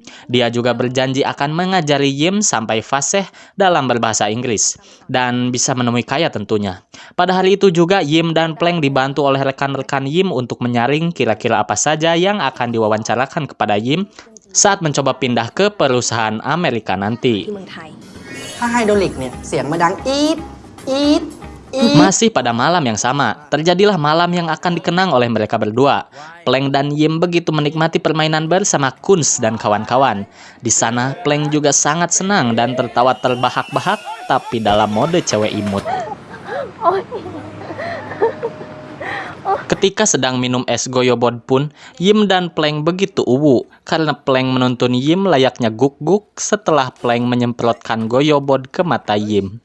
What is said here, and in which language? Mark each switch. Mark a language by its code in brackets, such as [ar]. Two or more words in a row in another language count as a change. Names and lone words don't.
[id] Dia juga berjanji akan mengajari Yim sampai fasih dalam berbahasa Inggris. Dan bisa menemui Kaya tentunya. Pada hari itu juga Yim dan Plank dibantu oleh rekan-rekan Yim untuk menyaring kira-kira apa saja yang akan diwawancarakan kepada Yim saat mencoba pindah ke perusahaan Amerika nanti. [th] ถ้าไฮดรอลิกเนี่ยเสียงมาดังอีดอีด [id] Masih pada malam yang sama, terjadilah malam yang akan dikenang oleh mereka berdua. Plank dan Yim begitu menikmati permainan bersama Kunz dan kawan-kawan. Di sana, Plank juga sangat senang dan tertawa terbahak-bahak, tapi dalam mode cewek imut. Ketika sedang minum es goyobot pun, Yim dan Plank begitu uwu karena Plank menuntun Yim layaknya guk-guk setelah Plank menyemprotkan goyobot ke mata Yim.